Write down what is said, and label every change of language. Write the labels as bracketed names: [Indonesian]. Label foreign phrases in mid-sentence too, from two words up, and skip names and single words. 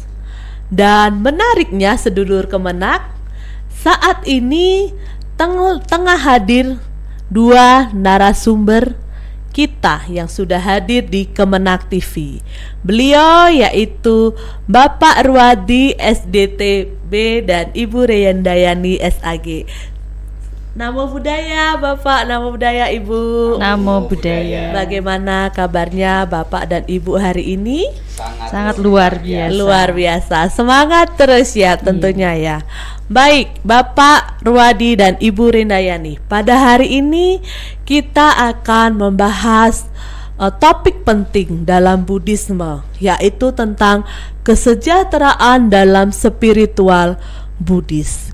[Indonesian] Dan menariknya sedulur Kemenak, saat ini tengah hadir dua narasumber kita yang sudah hadir di Kemenak TV. Beliau yaitu Bapak Ruadi SDTB dan Ibu Reyandayani SAG. [Pali] Namo Buddhaya Bapak, Namo Buddhaya Ibu. Namo Buddhaya. [Indonesian] Bagaimana kabarnya Bapak dan Ibu hari ini? Sangat luar biasa. Luar biasa. Semangat terus ya tentunya ya. Baik, Bapak Ruadi dan Ibu Rindayani. Pada hari ini kita akan membahas topik penting dalam Buddhisme, yaitu tentang kesejahteraan dalam spiritual Buddhis.